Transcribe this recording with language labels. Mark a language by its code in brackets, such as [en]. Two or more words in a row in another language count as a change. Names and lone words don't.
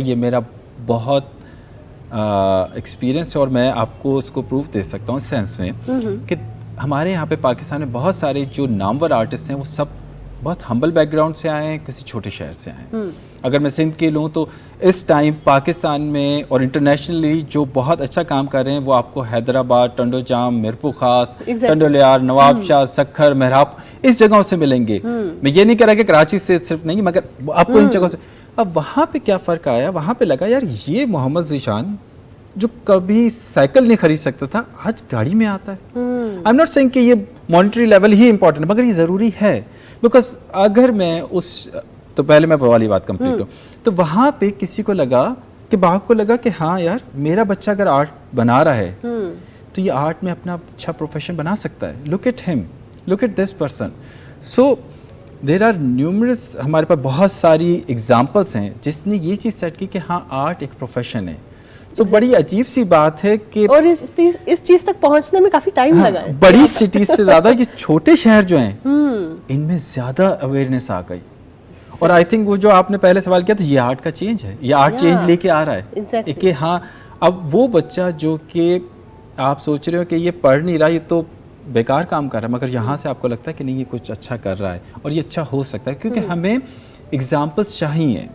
[ur] یہ میرا بہت ایکسپیرینس ہے اور میں آپ کو اس کو پروف دے سکتا ہوں اس سینس میں کہ ہمارے یہاں پہ پاکستان میں بہت سارے جو نامور آرٹسٹ ہیں وہ سب بہت [en] humble background [ur] سے آئے ہیں، کسی چھوٹے شہر سے آئے ہیں. اگر میں سندھ کے لوں تو اس ٹائم پاکستان میں اور انٹرنیشنلی جو بہت اچھا کام کر رہے ہیں وہ آپ کو حیدرآباد، ٹنڈو جام، میرپور خاص، ٹنڈولیار، نواب شاہ، سکھر، مہراب, اس جگہوں سے ملیں گے. میں یہ نہیں کہہ رہا کہ کراچی سے صرف نہیں، مگر آپ کو ان جگہوں سے. اب وہاں پہ کیا فرق آیا، وہاں پہ لگا یار یہ محمد ذیشان جو کبھی سائیکل نہیں خرید سکتا تھا آج گاڑی میں آتا ہے. [en] I am not saying [ur] کہ یہ [en] monetary level [ur] ہی امپورٹنٹ ہے، مگر یہ ضروری ہے. بیکاز اگر میں تو پہلے میں والی بات کمپلیٹ کروں تو وہاں پہ کسی کو لگا کہ باپ کو لگا کہ ہاں یار میرا بچہ اگر آرٹ بنا رہا ہے تو یہ آرٹ میں اپنا اچھا پروفیشن بنا سکتا ہے. [en] Look at him, look at this person. So there are numerous, [ur] ہمارے پاس بہت ساری ایگزامپلز ہیں جس نے یہ چیز سیٹ کی کہ ہاں آرٹ ایک پروفیشن ہے. تو بڑی عجیب سی بات ہے کہ اور اس چیز تک پہنچنے میں کافی ٹائم لگا ہے. بڑی سٹیز سے زیادہ یہ چھوٹے شہر جو ہیں ان میں زیادہ اویئرنیس آ گئی. اور [en] I think [ur] وہ جو آپ نے پہلے سوال کیا تھا، یہ آرٹ کا چینج ہے، یہ آرٹ چینج لے کے آ رہا ہے کہ ہاں اب وہ بچہ جو کہ آپ سوچ رہے ہو کہ یہ پڑھ نہیں رہا، یہ تو بیکار کام کر رہا ہے، مگر یہاں سے آپ کو لگتا ہے کہ نہیں یہ کچھ اچھا کر رہا ہے اور یہ اچھا ہو سکتا ہے، کیونکہ ہمیں ایگزامپلز چاہیے.